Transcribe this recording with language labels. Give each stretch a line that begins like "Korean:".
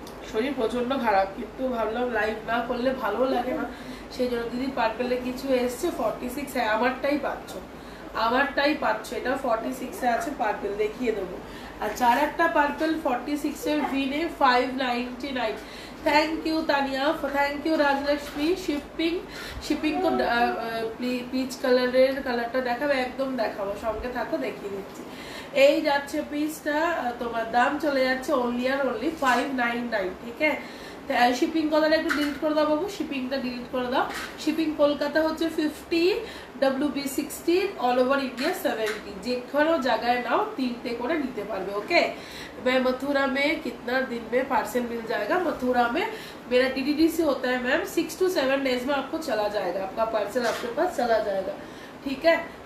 Bangla: শরীর প্রচন্ড খারাপ, কিন্তু ভাবলাম লাইভ না করলে ভালো লাগে না, সেই জন্য। দিদি পার্পেলে কিছু এসছে 46, আমারটাই পাচ্ছ, আমারটাই পাচ্ছ, এটা 46 এ আছে পার্পেল, দেখিয়ে দেবো। আর যার একটা পার্পেল 46 এর ভিনে 599।
English: Thank you Tania, thank you Rajalakshmi.
Bangla: Shipping তো পিচ কালারের কালারটা দেখাবে, একদম দেখাবো, সঙ্গে থাকো দেখিয়ে দিচ্ছি। এই যাচ্ছে পিসটা, তোমার দাম চলে যাচ্ছে অনলি আর অনলি 599, ঠিক আছে। শিপিং কথাটা একটু ডিলিট করে দাও বাবু, শিপিংটা ডিলিট করে দাও। শিপিং কলকাতা হচ্ছে 50, WB 60,
English: all over India 70,
Bangla: যেখানে জায়গায় নাও 3টে করে নিতে পারবে, ओके।
Hindi: मैं मथुरा में कितना दिन में पार्सल मिल जाएगा? मथुरा में मेरा DDD से होता है मैम, 6 to 7 डेज में आपको चला जाएगा, आपका पार्सल आपके पास चला जाएगा, ठीक है।